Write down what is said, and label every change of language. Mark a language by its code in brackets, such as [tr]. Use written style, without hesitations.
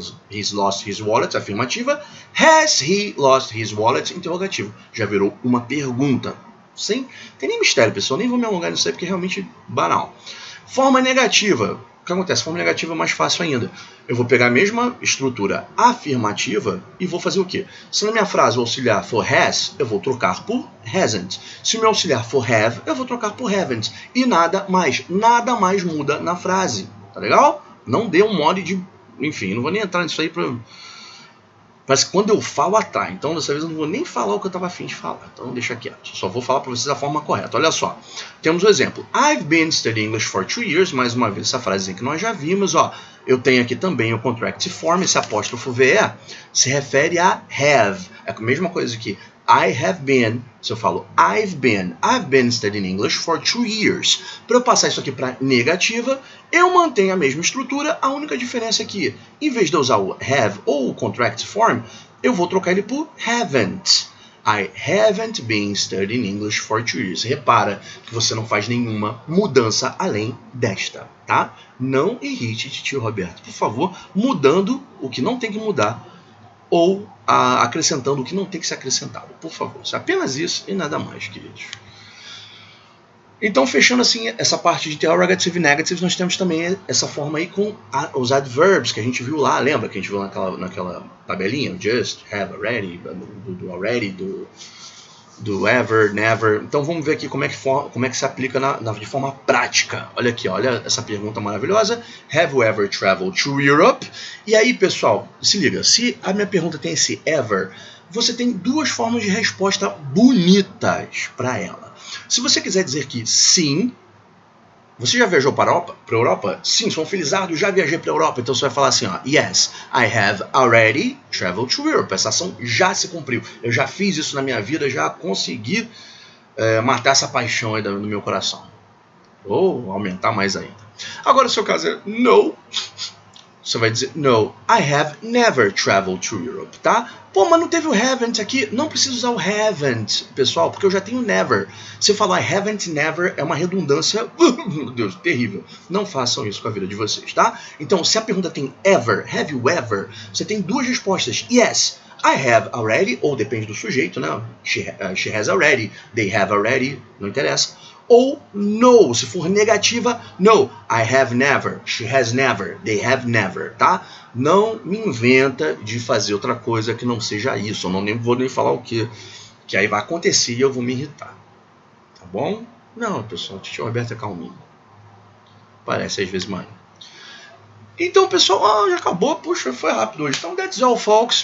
[en] He's lost his wallet, [pt] afirmativa. [en] Has he lost his wallet, [pt] interrogativo. Já virou uma pergunta. Sem tem nem mistério, pessoal. Nem vou me alongar nisso aí porque é realmente banal. Forma negativa. O que acontece? Forma negativa é mais fácil ainda. Eu vou pegar a mesma estrutura afirmativa e vou fazer o quê? Se na minha frase o auxiliar for has, eu vou trocar por hasn't. Se o meu auxiliar for have, eu vou trocar por haven't. E nada mais muda na frase. Tá legal? Não dê um mole de... Enfim, não vou nem entrar nisso aí pra... Parece que quando eu falo atrai. Então, dessa vez eu não vou nem falar o que eu estava afim de falar. Então, deixa quieto. Só vou falar para vocês da forma correta. Olha só. Temos o exemplo. [en] I've been studying English for 2 years. [pt] Mais uma vez, essa frase que nós já vimos. Ó. Eu tenho aqui também o contract form. Esse apóstrofo VE se refere a have. É a mesma coisa que I have been. Se eu falo [en] I've been studying English for 2 years. [pt] Para eu passar isso aqui para negativa, eu mantenho a mesma estrutura. A única diferença é que, em vez de eu usar o have ou o contract form, eu vou trocar ele por haven't. [en] I haven't been studying English for 2 years. [pt] Repara que você não faz nenhuma mudança além desta, tá? Não irrite tio Roberto, por favor, mudando o que não tem que mudar ou acrescentando o que não tem que ser acrescentado. Por favor, apenas isso e nada mais, queridos. Então, fechando assim essa parte de interrogative e negative, nós temos também essa forma aí com os adverbs que a gente viu lá. Lembra que a gente viu naquela tabelinha? Just, have, already, do already, do ever, never. Então, vamos ver aqui como é que se aplica de forma prática. Olha aqui, olha essa pergunta maravilhosa. [en] Have you ever traveled to Europe? [pt] E aí, pessoal, se liga. Se a minha pergunta tem esse ever, você tem duas formas de resposta bonitas para ela. Se você quiser dizer que sim, você já viajou para a Europa? Sim, sou um felizardo, já viajei para a Europa. Então você vai falar assim, ó, [en] yes, I have already traveled to Europe. [pt] Essa ação já se cumpriu. Eu já fiz isso na minha vida, já consegui matar essa paixão aí no meu coração. Ou aumentar mais ainda. Agora, se o caso é no, você vai dizer, [en] no, I have never traveled to Europe, [pt] tá? Pô, mas não teve o haven't aqui. Não precisa usar o haven't, pessoal, porque eu já tenho never. Se eu falar haven't never, é uma redundância, meu Deus, terrível. Não façam isso com a vida de vocês, tá? Então, se a pergunta tem ever, have you ever, você tem duas respostas. [en] Yes, I have already, [pt] ou depende do sujeito, né? [en] She has already, they have already, [pt] não interessa. [en] Ou no, [pt] se for negativa, [en] no, I have never, she has never, they have never, tá? [pt] Não me inventa de fazer outra coisa que não seja isso. Eu não vou nem falar o que aí vai acontecer e eu vou me irritar. Tá bom? Não, pessoal, o tio Roberto é calminho. Parece às vezes, mano. Então, pessoal, já acabou. Puxa, foi rápido hoje. Então, [en] that's all, folks.